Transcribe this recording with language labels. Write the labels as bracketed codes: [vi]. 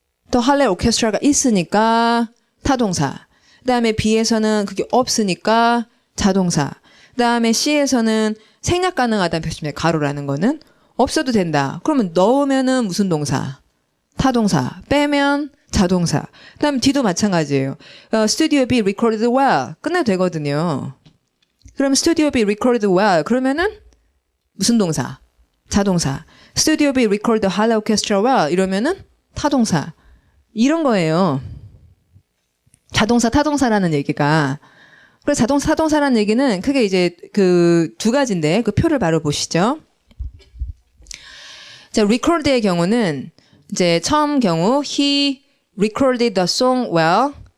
[ko] 또 Halle Orchestra가 있으니까 타동사. 그 다음에 B에서는 그게 없으니까 자동사. 그 다음에 C에서는 생략 가능하다는 표시입니다. 가로라는 거는. 없어도 된다. 그러면 넣으면은 무슨 동사? 타동사. 빼면 자동사. 그 다음 D도 마찬가지예요. [en] Studio B recorded well. [ko] 끝내도 되거든요. 그럼 [en] Studio B recorded well. [ko] 그러면은 무슨 동사? 자동사. [en] Studio B recorded Halle Orchestra well. [ko] 이러면은 타동사. 이런 거예요. 자동사, 타동사라는 얘기가. 그래서 자동사, 타동사라는 얘기는 크게 이제 그 두 가지인데 그 표를 바로 보시죠. 자, record의 경우는 이제 처음 경우 [en] he recorded the song well.